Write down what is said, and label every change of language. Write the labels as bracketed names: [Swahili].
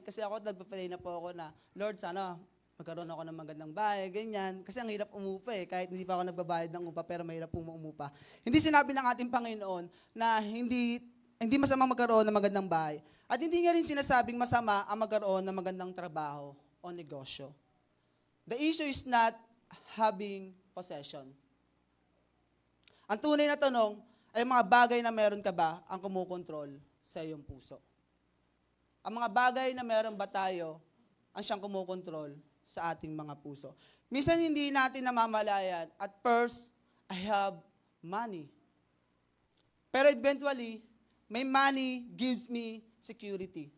[Filipino] Kasi ako, nagpa-pray na po ako na, Lord, sana magkaroon ako ng magandang bahay, ganyan. Kasi ang hirap umupa kahit hindi pa ako nagbabayad ng upa, pero mahirap po umupa. Hindi sinabi ng ating Panginoon na hindi masamang magkaroon ng magandang bahay. At hindi nga rin sinasabing masama ang magkaroon ng magandang trabaho o negosyo. [English] The issue is not having possession. [Filipino] Ang tunay na tanong ay mga bagay na meron ka ba ang kumukontrol sa iyong puso. Ang mga bagay na meron ba tayo ang siyang kumukontrol sa ating mga puso. Minsan hindi natin namamalayan, at first, [English] I have money. Pero eventually, may money gives me security.